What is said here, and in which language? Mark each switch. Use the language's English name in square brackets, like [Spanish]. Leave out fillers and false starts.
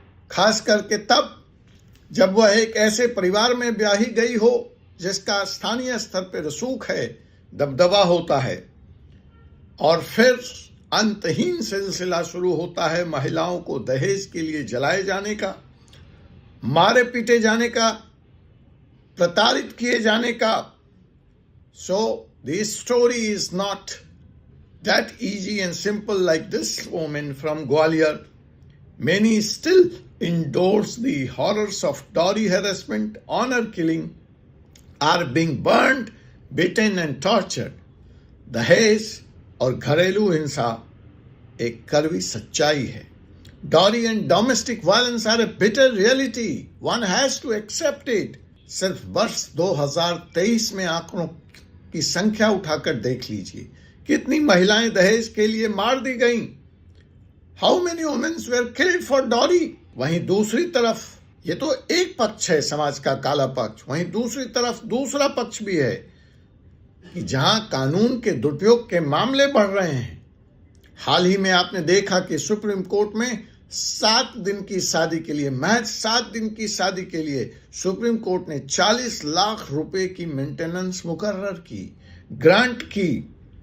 [Hindi] खास करके तब जब वह एक ऐसे परिवार में ब्याही गई हो जिसका स्थानीय स्तर पर रसूख है, दबदबा होता है, और फिर अंतहीन सिलसिला शुरू होता है महिलाओं को दहेज के लिए जलाए जाने का, मारे पीटे जाने का, प्रताड़ित किए जाने का। [English] So this story is not that easy and simple like this woman from Gwalior. Many still endorse the horrors of dowry harassment, honor killing, are being burned, beaten and tortured. [Hindi] दहेज और घरेलू हिंसा एक कड़वी सच्चाई है। [English] Dowry and domestic violence are a bitter reality. One has to accept it. [Hindi] सिर्फ वर्ष 2023 में आंकड़ों की संख्या उठाकर देख लीजिए, कितनी महिलाएं दहेज के लिए मार दी गईं। [English] How many women were killed for dowry? [Hindi] वहीं दूसरी तरफ, ये तो एक पक्ष है समाज का काला पक्ष, वहीं दूसरी तरफ दूसरा पक्ष भी है कि जहां कानून के दुरुपयोग के मामले बढ़ रहे हैं। हाल ही में आपने देखा कि सुप्रीम कोर्ट में 7 दिन की शादी के लिए, महज 7 दिन की शादी के लिए सुप्रीम कोर्ट ने 40 लाख रुपए की मेंटेनेंस मुकर्रर की, ग्रांट की।